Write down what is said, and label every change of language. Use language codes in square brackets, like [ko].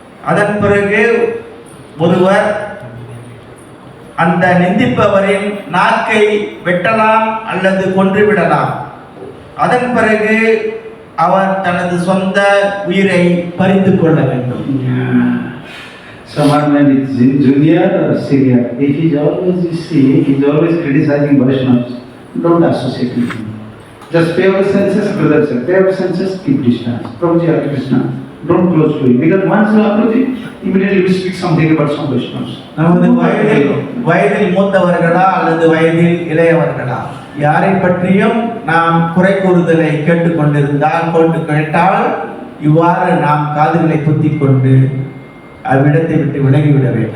[ta] அதன் பிறகு ஒருவர் அந்த நிந்திப்பவரின் நாக்கை வெட்டலாம் அல்லது கொன்றுவிடலாம். அதன் பிறகு அவர் தனது சொந்த உயிரை பறித்து கொள்ள வேண்டும். [en] Someone when it's junior or senior, if he's always criticizing Vaishnavas, don't associate with him. Just pay our senses, brothers, pay our senses, keep distance. Prabhuji Hare Krishna, don't close to him. Because once you approach him, immediately you speak something about some Vaishnavas. [ta] நமது வயதில் மூத்தவர்களா அல்லது வயதில் இளையவர்களா யாரை பற்றியும் நாம் குறை கூறுதலை கேட்டால் இவ்வாறு நாம் காதுகளை பொத்திக் கொண்டு அவ்விடத்தை விட்டு விலகிவிட வேண்டும்.